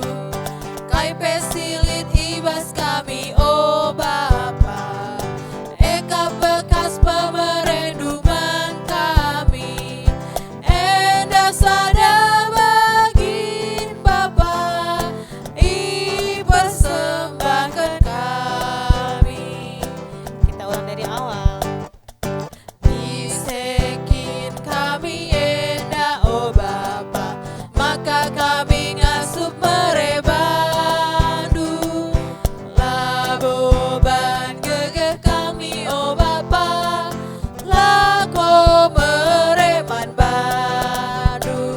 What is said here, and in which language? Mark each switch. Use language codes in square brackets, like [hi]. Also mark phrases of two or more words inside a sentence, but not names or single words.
[btx] Kai pesilit ibas kami oh Bapa, eka bekas pemerendungan kami. Enda sada bagin Bapa, i persembahkan kami. [id] Kita ulang dari awal. [btx] Isekin kami enda oh Bapa, maka kami ngasuh merebadu. Laboban gegeh kami oh Bapa, lako mereman badu.